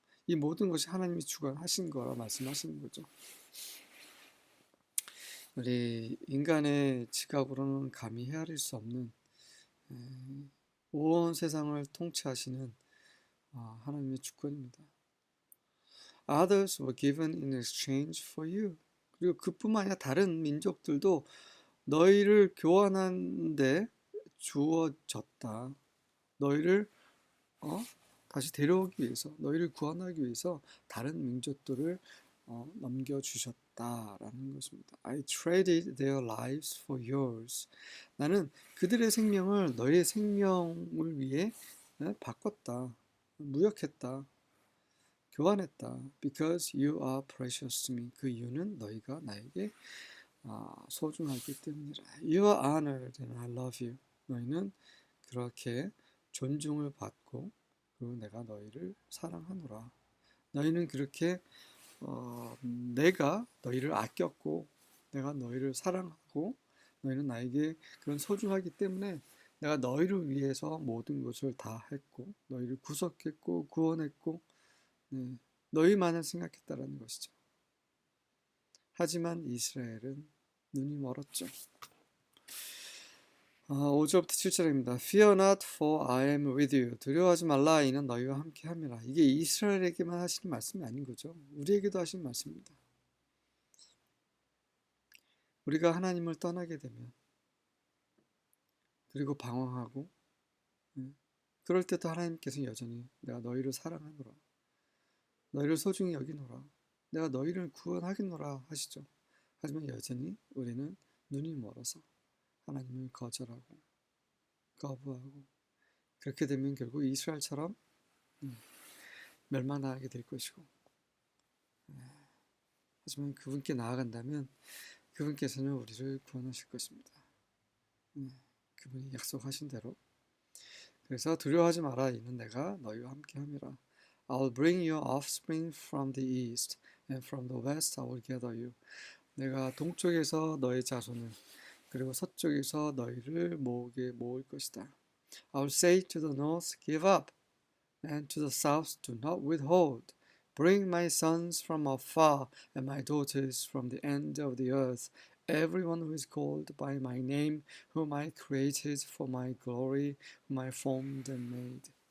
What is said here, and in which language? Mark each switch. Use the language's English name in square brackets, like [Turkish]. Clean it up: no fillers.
[Korean] 이 모든 것이 하나님이 주관하신 거라 말씀하시는 거죠. 우리 인간의 지각으로는 감히 헤아릴 수 없는 온 세상을 통치하시는 하나님의 주권입니다. [English] Others were given in exchange for you. [Korean] 그리고 그뿐만 아니라 다른 민족들도 너희를 교환하는데 주어졌다. 너희를 다시 데려오기 위해서, 너희를 구원하기 위해서 다른 민족들을 넘겨주셨다라는 것입니다. [English] I traded their lives for yours. [Korean] 나는 그들의 생명을 너희의 생명을 위해 바꿨다. 무역했다. 교환했다. [English] Because you are precious to me. [Korean] 그 이유는 너희가 나에게 소중하기 때문이라. [English] You are honored and I love you. [Korean] 너희는 그렇게 존중을 받고 그리고 내가 너희를 사랑하노라. 너희는 그렇게 내가 너희를 아꼈고 내가 너희를 사랑하고 너희는 나에게 그런 소중하기 때문에 내가 너희를 위해서 모든 것을 다 했고 너희를 구속했고 구원했고 너희만을 생각했다라는 것이죠. 하지만 이스라엘은 눈이 멀었죠. 5절부터 7절입니다. [English] Fear not, for I am with you. [Korean] 두려워하지 말라, 이는 너희와 함께 함이라. 이게 이스라엘에게만 하시는 말씀이 아닌 거죠. 우리에게도 하시는 말씀입니다. 우리가 하나님을 떠나게 되면 그리고 방황하고 그럴 때도 하나님께서 여전히 내가 너희를 사랑하노라. 너희를 소중히 여기노라. 내가 너희를 구원하겠노라 하시죠. 하지만 여전히 우리는 눈이 멀어서 하나님을 거절하고 거부하고 그렇게 되면 결국 이스라엘처럼 멸망하게 될 것이고, 하지만 그분께 나아간다면 그분께서는 우리를 구원하실 것입니다. 그분이 약속하신 대로. 그래서 두려워하지 마라. 이는 내가 너희와 함께 함이라. [English] I'll bring your offspring from the east, and from the west I will gather you. [Korean] 내가 동쪽에서 너의 자손을, 그리고 서쪽에서 너희를 모을 것이다. [English] I'll say to the north, give up, and to the south, do not withhold. Bring my sons from afar, and my daughters from the end of the earth. Everyone who is called by my name, whom I created for my glory, whom I formed and made.